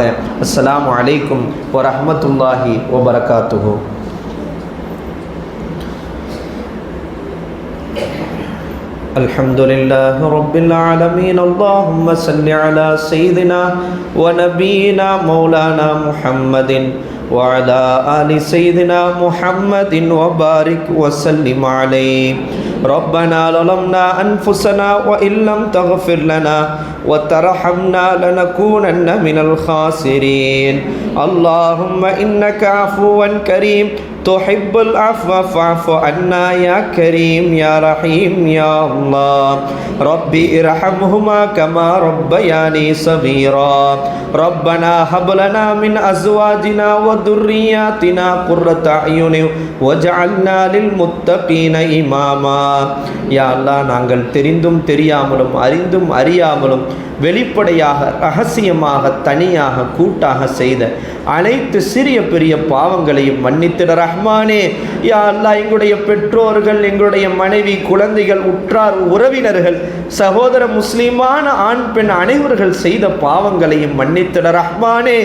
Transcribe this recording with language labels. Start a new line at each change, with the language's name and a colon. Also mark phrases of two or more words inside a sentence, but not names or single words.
Arabic: السلام عليكم ورحمة الله وبركاته. الحمد لله رب العالمين. اللهم صل على سيدنا ونبينا مولانا محمد وعلى آل سيدنا محمد وبارك وسلم عليه. ربنا ظلمنا أنفسنا وإن لم تغفر لنا وترحمنا لنكونن من الخاسرين. اللهم إنك عفو كريم تحب العفو فاعف عنا يا كريم يا رحيم يا الله. ربي ارحمهما كما ربياني صغيرا. ربنا هب لنا من أزواجنا وذرياتنا قرة أعين واجعلنا للمتقين إماما. يا الله,
Tamil: நாங்கள் தெரிந்தும் தெரியாமலும் அறிந்தும் அறியாமலும் வெளிப்படையாக ரகசியமாக தனியாக கூட்டாக செய்த அனைத்து சிறிய பெரிய பாவங்களையும் மன்னித்திட ரஹ்மானே.
Arabic: يا الله,
Tamil: எங்களுடைய பெற்றோர்கள், எங்களுடைய மனைவி, குழந்தைகள், உற்றார் உறவினர்கள், சகோதர முஸ்லிமான ஆண் பெண் அனைவர்கள் செய்த பாவங்களையும் மன்னித்திட ரஹ்மானே.